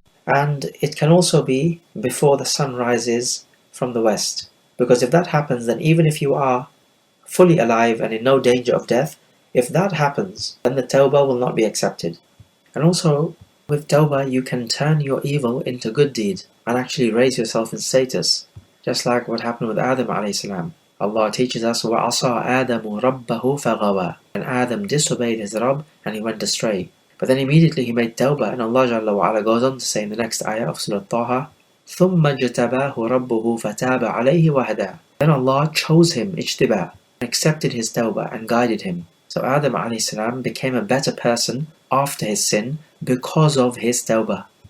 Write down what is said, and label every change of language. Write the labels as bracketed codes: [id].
[en] And it can also be before the sun rises from the west, because if that happens, then even if you are fully alive and in no danger of death, if that happens, then the tawbah will not be accepted. And also, with tawbah you can turn your evil into good deed and actually raise yourself in status, just like what happened with Adam alayhi salam. Allah teaches us, [ar] وَعَصَى آدَمُ رَبَّهُ فَغَوَى. [en] And Adam disobeyed his Rabb and he went astray. But then immediately he made tawbah, and Allah Jalla wa Ala goes on to say in the next ayah of Surah Taha, [ar] ثُمَّ اجْتَبَاهُ رَبُّهُ فَتَابَ عَلَيْهِ وَهَدَى. [en] Then Allah chose him, ijtibah, accepted his tawbah and guided him. So Adam alayhi salam became a better person after his sin because of his tawbah.